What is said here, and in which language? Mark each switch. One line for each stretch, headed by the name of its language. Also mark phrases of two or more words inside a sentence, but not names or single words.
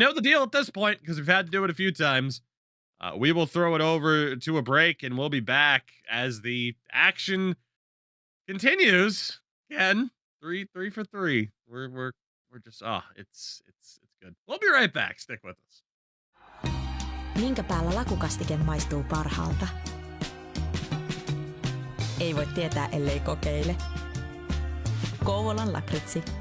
English: You know the deal at this point, because we've had to do it a few times. We will throw it over to a break, and we'll be back as the action continues. Again, 3-for-3. We're just it's good. We'll be right back. Stick with us.
Finnish: Minkä päällä lakukastike maistuu parhaalta? Ei voi tietää, ellei kokeile. Kouvolan lakritsi.